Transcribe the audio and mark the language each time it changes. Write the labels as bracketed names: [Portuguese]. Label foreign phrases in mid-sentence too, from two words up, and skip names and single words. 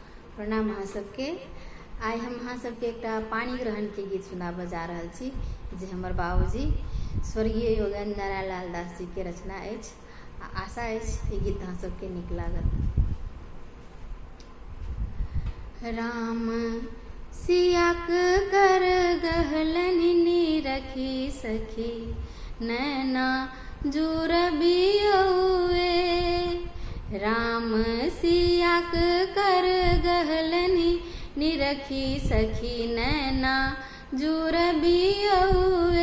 [Maithili] प्रणाम अहाँ सबके। आइ हम अहाँ सबके एकटा पानी ग्रहण के गीत सुनाबऽ जा रहल छी जे हमर बाबूजी स्वर्गीय योगेन्द्र नारायण लाल दास जी के रचना अछि। आशा अछि ई गीत अहाँ सबके नीक लागत। राम सियाक कर गहलनि रखी सखी नैना जुरबियौए। राम सियाक कर गहलनि निरखी सखी नैना जुरबियौए।